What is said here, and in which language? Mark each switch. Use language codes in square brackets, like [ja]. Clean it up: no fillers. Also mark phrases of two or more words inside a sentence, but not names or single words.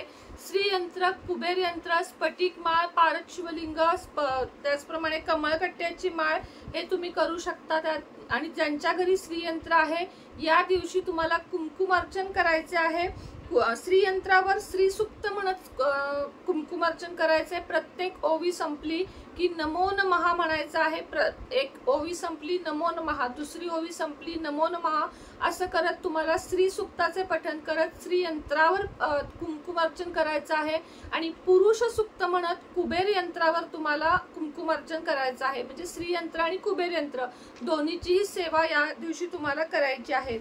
[mr] श्रीयंत्र, कुबेर यंत्र, स्फटिक माळ, पारद शिवलिंग, त्याचप्रमाणे कमळकट्ट्याची माळ हे तुम्ही करू शकता. आणि ज्यांच्या घरी श्रीयंत्र आहे या दिवशी तुम्हाला कुंकुमार्चन करायचे आहे. श्रीयंत्रावर श्रीसूक्त म्हणत कुंकुमार्चन करायचे. प्रत्येक ओवी संपली की [sa] नमो नमः [mr] म्हणायचं आहे. एक ओवी संपली [sa] नमो नमः, [mr] दुसरी ओवी संपली [sa] नमो नमः, [mr] असं करत तुम्हाला श्रीसूक्ताचे पठण करत श्रीयंत्रावर कुंकुमार्चन करायचं आहे. आणि पुरुष सूक्त म्हणत कुबेर यंत्रावर तुम्हाला कुंकुमार्चन करायचं आहे. म्हणजे श्रीयंत्र आणि कुबेर यंत्र दोन्हीचीही सेवा या दिवशी तुम्हाला करायची आहे.